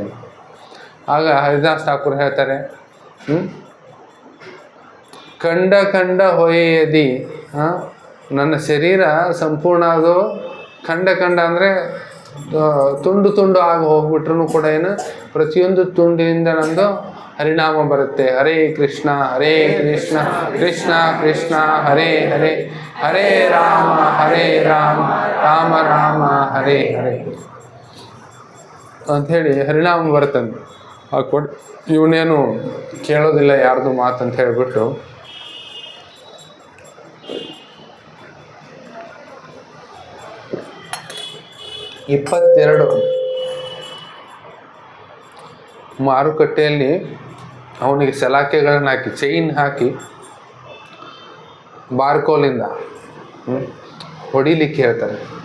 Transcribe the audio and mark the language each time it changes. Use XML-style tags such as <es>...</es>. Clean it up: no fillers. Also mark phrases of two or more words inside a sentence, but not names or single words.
<kn>ಆಗ ಹರಿದಾಸ್ ಠಾಕೂರ್ ಹೇಳ್ತಾರೆ, ಕಂಡ ಹೊಯ್ಯದಿ, ನನ್ನ ಶರೀರ ಸಂಪೂರ್ಣ ಅದು ಕಂಡ ಅಂದರೆ ತುಂಡು ಆಗಿ ಹೋಗ್ಬಿಟ್ರೂ ಕೂಡ ಏನು, ಪ್ರತಿಯೊಂದು ತುಂಡಿನಿಂದ ನಂದು ಹರಿನಾಮ ಬರುತ್ತೆ.</kn> <sa>ಹರೇ ಕೃಷ್ಣ ಕೃಷ್ಣ ಕೃಷ್ಣ ಹರೇ ಹರೇ, ಹರೇ ರಾಮ ರಾಮ ರಾಮ ಹರೇ ಹರೇ</sa> <kn>ಅಂಥೇಳಿ ಹರಿನಾಮ ಬರುತ್ತಂತೆ. ಇವನೇನು ಕೇಳೋದಿಲ್ಲ ಯಾರ್ದು ಮಾತಂತ ಹೇಳಿಬಿಟ್ಟು ಇಪ್ಪತ್ತೆರಡು ಮಾರುಕಟ್ಟೆಯಲ್ಲಿ ಅವನಿಗೆ ಸಲಾಕೆಗಳನ್ನು ಹಾಕಿ, ಚೈನ್ ಹಾಕಿ ಬಾರ್ಕೋಲಿಂದ ಹೊಡಿಲಿಕ್ಕೆ ಹೇಳ್ತಾರೆ.</kn>